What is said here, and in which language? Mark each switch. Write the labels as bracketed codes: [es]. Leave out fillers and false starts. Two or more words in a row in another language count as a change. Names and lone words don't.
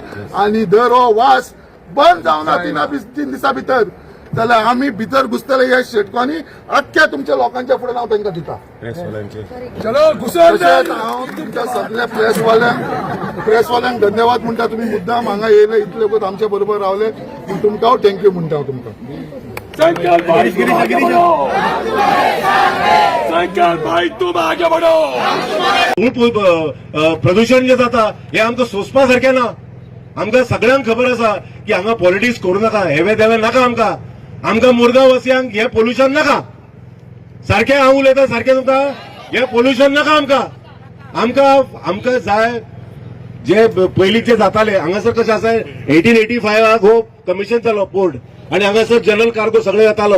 [kok] आणि दर हो वास बंद जावना 3 दिसां भितर जाल्यार आमी भितर घुसतले ह्या शेटकांनी अख्ख्या तुमच्या लोकांच्या फुडें हांव तांकां दिता. तशेंच हांव तुमच्या सगळ्या प्रेसवाल्यांक धन्यवाद म्हणटा. तुमी मुद्दाम हांगा येयले इतले वगत आमच्या बरोबर रावले तुमकां थँक्यू म्हणटा हांव तुमकां. [hi] संकल्प भाई तुम आगे बढ़ो. संकल्प भाई तुम आगे बढ़ो. [kok] प्रदूषण जे जाता हे आमकां सोंसपा सारखें ना. आमकां सगळ्यांक खबर आसा की हांगा पॉलिटिक्स करूं नाका, हेवे देवे नाका. आमकां मुरगांव वासियांक हे पोल्युशन नाका. सारखें हांव उलयतां सारखें तुमकां हे पोल्युशन नाका. आमकां जाय जे पयलींचे जाताले हांगासर कशें आसा 1885 हो कमिशन जालो पोर्ट आणि हांगासर [en] general cargo [kok] सगळे येतालो.